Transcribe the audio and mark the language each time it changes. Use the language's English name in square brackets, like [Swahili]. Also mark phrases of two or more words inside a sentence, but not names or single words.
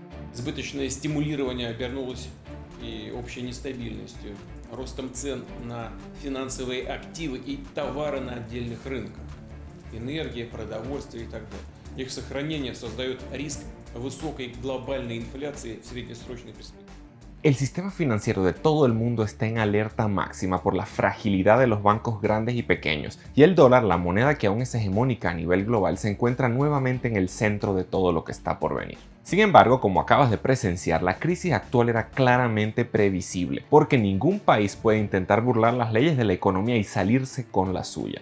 [Russian] Избыточное стимулирование обернулось и общей нестабильностью, ростом цен на финансовые активы и товары на отдельных рынках, энергия, продовольствие и так далее. Их сохранение создает риск высокой глобальной инфляции в среднесрочной перспективе. [Spanish] El sistema financiero de todo el mundo está en alerta máxima por la fragilidad de los bancos grandes y pequeños, y el dólar, la moneda que aún es hegemónica a nivel global, se encuentra nuevamente en el centro de todo lo que está por venir. Sin embargo, como acabas de presenciar, la crisis actual era claramente previsible, porque ningún país puede intentar burlar las leyes de la economía y salirse con la suya.